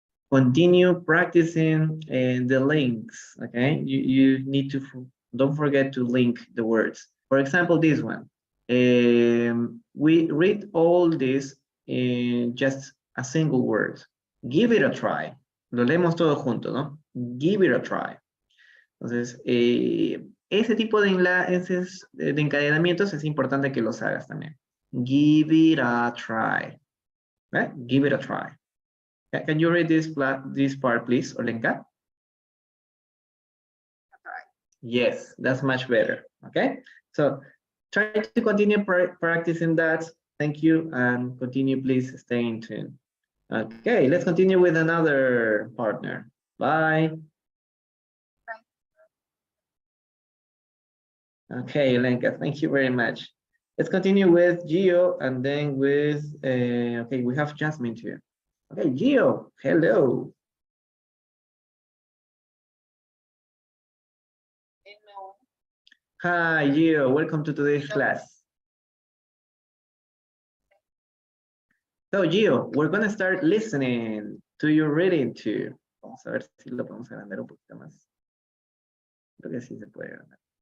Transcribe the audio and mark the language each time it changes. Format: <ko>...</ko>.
<en>Continue practicing the links, okay? You need to, don't forget to link the words. For example, this one. We read all this in just a single word. Give it a try.</en> <es>Lo leemos todo junto, ¿no?</es> <en>Give it a try.</en> <es>Entonces, ese tipo de enlaces, de encadenamientos, es importante que los hagas también.</es> <en>Give it a try. Right? Give it a try. Can you read this part, please, Olenka? Yes, that's much better. Okay, so try to continue practicing that. Thank you, and continue, please, staying tuned. Okay, let's continue with another partner. Bye. Okay, Olenka, thank you very much. Let's continue with Gio, and then with, okay, we have Jasmine too. Okay, Gio, hello. Hello. Hi, Gio, welcome to today's class. So, Gio, we're going to start listening to your reading too.</en> <es>Vamos a ver si lo podemos agrandar un poquito más. Creo que sí se puede agrandar.</es>